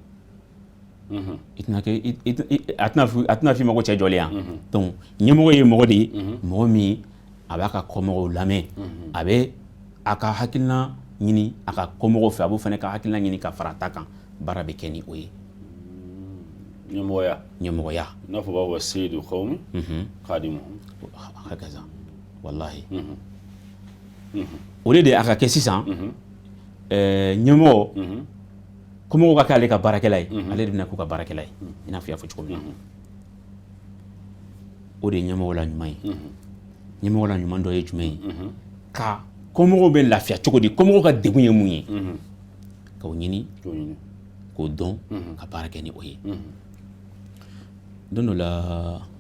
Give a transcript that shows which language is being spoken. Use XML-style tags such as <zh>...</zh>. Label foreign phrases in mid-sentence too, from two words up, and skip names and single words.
<bm>a tɛna f'i ma ko cɛ jɔlen yan donc ɲɛmɔgɔ ye mɔgɔ de ye mɔgɔ min a b'a ka kɔmɔgɔw lamɛn a bɛ a ka hakilina ɲini a ka kɔmɔgɔw fɛ a b'o fana ka hakilina ɲini ka fara ta kan baara bɛ kɛ ni o ye ɲɛmɔgɔya n'a fɔ b'a fɔ</bm> <ar>سيد القوم خادمهم هكذا والله</ar> <bm>o de a ka kɛ sisan ɲɛmɔgɔ kɔmɔgɔw ka kɛ ale ka baarakɛla ye ale de bɛna k'u ka baarakɛla ye i n'a fɔ i y'a fɔ cogo min na o de ye ɲɛmɔgɔ la ɲuman ye ɲɛmɔgɔ la ɲuman dɔ ye jumɛn ye ka kɔmɔgɔw bɛ lafiya cogo di kɔmɔgɔw ka degun ye mun ye k'o ɲini k'o dɔn ka baara kɛ ni o ye don dɔ la</bm>